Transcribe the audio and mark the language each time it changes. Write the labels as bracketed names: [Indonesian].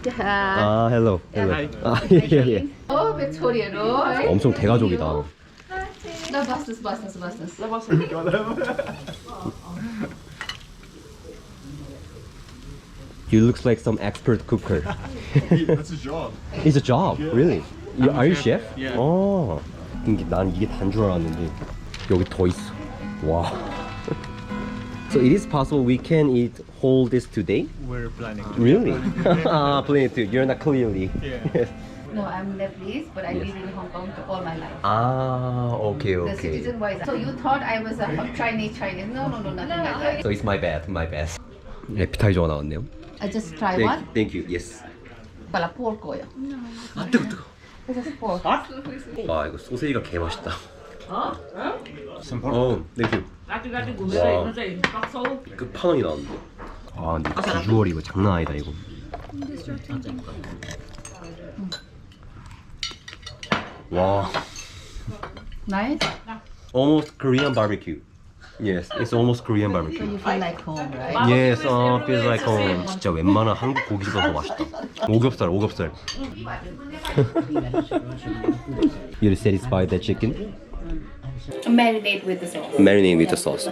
[English] Hello. Yeah. Oh, Victoria, no. [Korean] 엄청 대가족이다. [English] No, Bastos. You looks like some expert cooker. That's a job. It's a job, really. Are you chef? Yeah. [Korean] 난 이게 단 줄 알았는데 여기 더 있어. 와. [English] So it is possible we can eat whole this today? We're planning. Really? Planning to. You're not clearly. Yeah. No, I'm Nepalese, but I live in Hong Kong all my life. Okay. The citizen wise. So you thought I was a Chinese? No, nothing like that. So it's my bad. [Korean] 에피타이저가 나왔네요. [English] I just try one. Thank you. Yes. [Korean] Pala pork고요. 아 뜨거. [English] This is pork. [Korean] 와 이거 소세지가 개 맛있다. [English] Some pork. Thank you. [Korean] 와, 끝판왕이 나왔는데. 아 근데 비주얼이 이거 장난 아니다 이거. 와. [English] Nice. Almost Korean barbecue. Yes, it's almost Korean So barbecue. you feel like home, right? Yes, feels like home. [Korean] 진짜 웬만한 한국 고기보다 더 맛있다. 오겹살. [English] You're satisfied that chicken? Marinate with the sauce. Marinate with the sauce.